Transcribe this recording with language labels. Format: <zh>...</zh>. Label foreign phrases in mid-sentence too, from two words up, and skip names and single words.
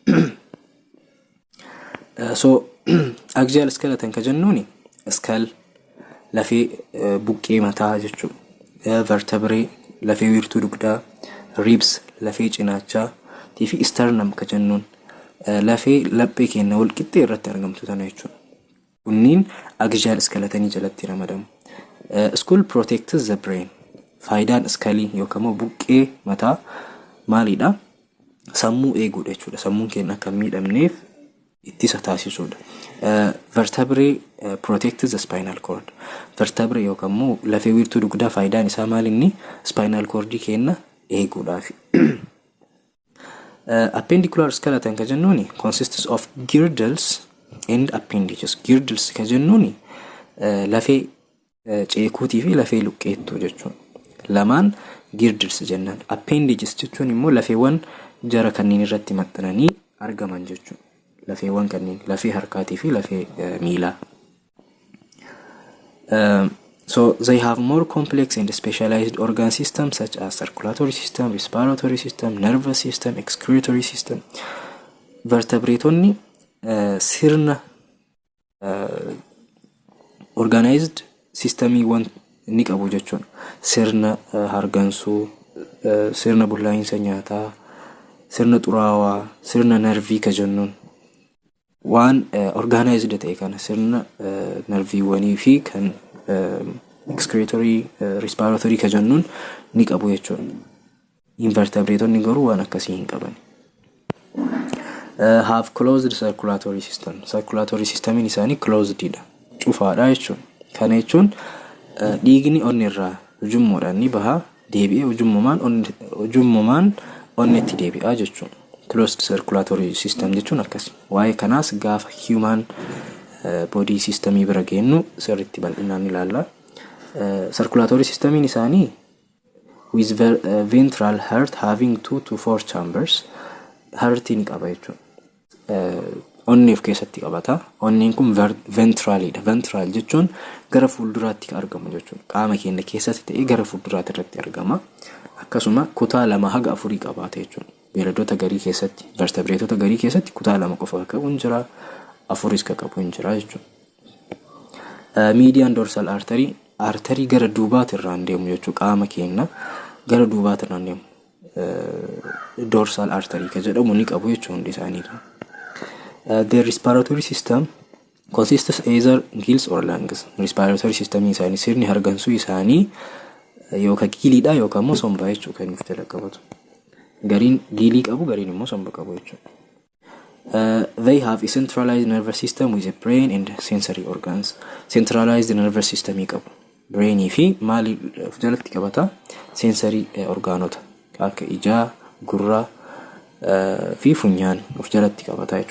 <om>So</om> <en>axial skeleton</en> <om>ka jennuuni skull lafee buqqee mataa jechuudha. Vertebrae lafee wiirtuu dugdaa, ribs lafee cinaachaa fi sternum ka jennuun lafee laphee keenya wal qixxee irratti argamtu tana jechuudha. Kunniin</om> <en>axial skeleton</en> <om>jalatti ramadamu.</om> <en>Skull protects the brain.</en> <om>Faayidaan skullii yookaan buqqee mataa maalidha? Sammuu eeguudha jechuudha. Sammuun keenya akka miidhamneef ittisa taasisuudha.</om> <en>Vertebrae protects the spinal cord.</en> <om>Vertebrae yookaan lafee wiirtuu dugdaa faayidaan isaa maalinni?</om> <en>Spinal cord</en> <om>keenya eeguudhaaf.</om> <en>Appendicular skeleton</en> <om>ka jennuuni</om> <en>consists of girdles and appendages.</en> <om>Girdles ka jennuuni lafee ceekuutii fi lafee luqqeettuu jechuudha. Lamaan girdles jennaan. Appendages jechuun immoo lafeewwan jara kanneen irratti maxxananii argaman jechuudha. Lafeewwan kanneen lafee harkaatii fi lafee miilaa.</om> <en>So they have more complex and specialized organ systems such as circulatory system, respiratory system, nervous system, excretory system.</en> <om>Vertebraatonni sirna</om> <en>organized systemiiwwan</en> <om>ni qabu jechuudha. Sirna hargansuu, sirna bullaa'insa nyaataa, sirna xuraawaa, sirna nervii ka jennuun waan organized ta'e kana sirna nerviiwwanii fi kan</om> <en>excretory, respiratory</en> <om>ka jennuun ni qabu jechuudha. Invertebraatonni garuu waan akkasii hin qaban.</om> <en>Have closed circulatory system. Circulatory systemiin</en> <om>isaanii closed dha. Cufaadha jechuudha. Kana jechuun dhiigni onni irraa ujummoodhaan ni baha deebi'ee ujummomaan onnetti deebi'a jechuudha.</om> <en>Closed circulatory system</en> <om>jechuun akkas. Waa'ee kanaas gaafa</om> <en>human body systemii</en> <om>bira geennu sirriitti bal'inaan ilaalla.</om> <en>Circulatory systemiin isaanii with ventral heart having 2 to 4 chambers heart</en> <om>ni qaba jechuudha. Onni of keessatti qabata. Onniin kun ventralidha. Ventral jechuun gara fuulduraatti argamu jechuudha. Qaama keenya keessatti ta'ee gara fuulduraatti irratti argama. Akkasuma kutaa 2 haga 4 qabaata jechuudha. Beelladoota garii keessatti, vertebraatota garii keessatti kutaa 2 qofa qabu hin jira, 4 ka qabu hin jira jechuudha.</om> <en>Median dorsal artery</en> <om>gara duubaatti irraan deemu jechuudha. Qaama keenya gara duubaatti irraan deemu.</om> <en>Dorsal artery</en> <om>ka jedhamu ni qabu jechuudha hundi isaaniitu.</om> <en>The respiratory system consists either gills or lungs. Respiratory system</en> <om>isaanii sirni hargansuu isaanii yookaan giiliidha yookaan immoo somba jechuudha kan nuuf jala qabatu. Gariin giilii qabu gariin immoo somba qabu jechuudha.</om> <en>They have a centralized nervous system with a brain and sensory organs. Centralized nervous system qabu.</en> <om>Brainii fi maali of jalatti qabata? Sensory orgaanota akka ijaa, gurraa fi funyaan of jalatti qabata jechuudha.</om>